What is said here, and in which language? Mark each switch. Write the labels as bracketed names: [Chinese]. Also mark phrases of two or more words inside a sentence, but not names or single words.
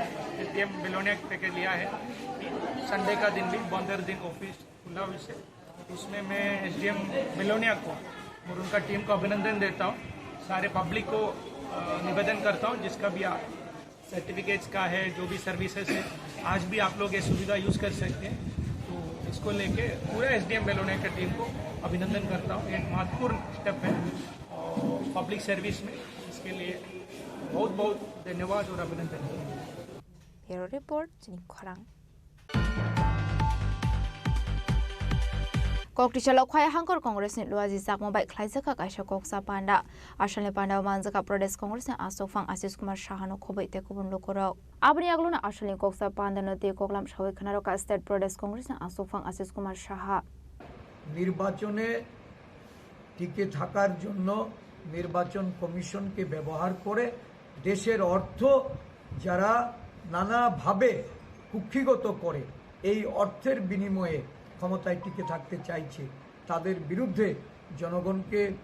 [Hindi] एसडीएम बेलोनिया के लिया है संडे का दिन भी 15 दिन ऑफिस खुला हुआ है उसमें मैं एसडीएम बेलोनिया को और उनका टीम को अभिनंदन देता हूँ सारे पब्लिक को निवेदन करता हूँ जिसका भी सर्टिफिकेट्स का है जो भी सर्विसेज है आज भी आप लोग ये सुविधा यूज़ कर सकते हैं तो इसको लेके पूरा एसडीएम बेलोनिया की टीम को अभिनंदन करता हूँ एक महत्वपूर्ण स्टेप है और [English] public service [Hindi] में इसके लिए बहुत बहुत धन्यवाद और अभिनंदन। [English] bureau report [Hindi] चिनी खोरांग। [Kok Borok] Koktishala Kwaya Hankor Congress ni Luazi Zakmo by Klaisaka Kaisha Koksa Panda, Ashale Panda Manzaka Pradesh Congress and Asofang Asis Kumar Shahano Kobe Tekubun Lokoro. Abniagluna Ashale Koksa Panda no te Koklam Shawi Kanaroka State Pradesh Congress and Asofang Asis Kumar Shaha. [Bangla] নির্বাচনে টিকে থাকার জন্য নির্বাচন কমিশনকে ব্যবহার করে দেশের অর্থ যারা নানাভাবে কুক্ষিগত করে এই অর্থের বিনিময়ে ক্ষমতায় টিকে থাকতে চাইছে তাদের বিরুদ্ধে জনগণকে